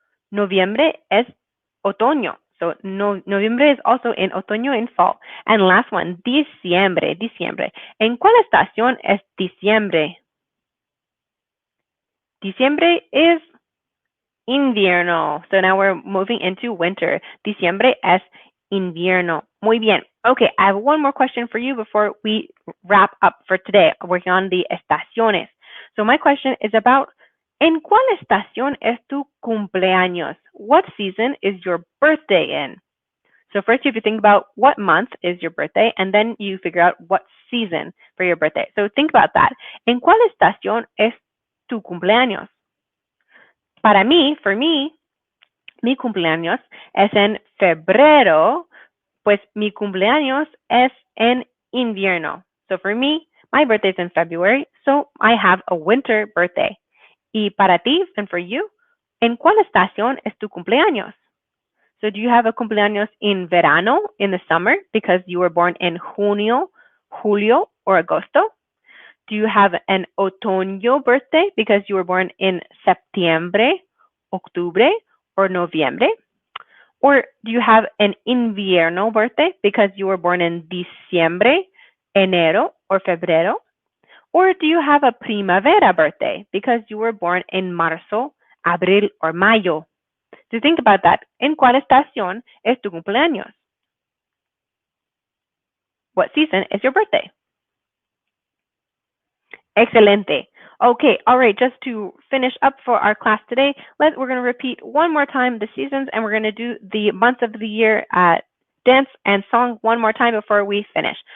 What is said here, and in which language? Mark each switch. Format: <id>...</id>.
<es>Noviembre es otoño.</es> <en>So noviembre is also in otoño and fall. And last one,</en> <es>diciembre, diciembre. ¿En cuál estación es diciembre? Diciembre is invierno.</es> <en>So now we're moving into winter.</en> <es>Diciembre es invierno. Muy bien.</es> <en>Okay, I have one more question for you before we wrap up for today, working on the estaciones. So my question is about,</en> <es>¿en cuál estación es tu cumpleaños?</es> <en>What season is your birthday in? So first you have to think about what month is your birthday, and then you figure out what season for your birthday. So think about that.</en> <es>¿En cuál estación es tu cumpleaños? Para mí,</es> <en>for me,</en> <es>mi cumpleaños es en febrero, pues mi cumpleaños es en invierno.</es> <en>So for me, my birthday is in February, so I have a winter birthday.</en> <es>Y para ti,</es> <en>and for you,</en> <es>¿en cuál estación es tu cumpleaños?</es> <en>So do you have a cumpleaños in verano, in the summer, because you were born in junio, julio, or agosto? Do you have an otoño birthday because you were born in septiembre, octubre, or noviembre? Or do you have an invierno birthday because you were born in diciembre, enero, or febrero? Or do you have a primavera birthday because you were born in marzo, abril, or mayo? To think about that,</en> <es>¿en cuál estación es tu cumpleaños?</es> <en>What season is your birthday? Excelente. Okay, all right, just to finish up for our class today, we're going to repeat one more time the seasons, and we're going to do the months of the year dance and song one more time before we finish.</en>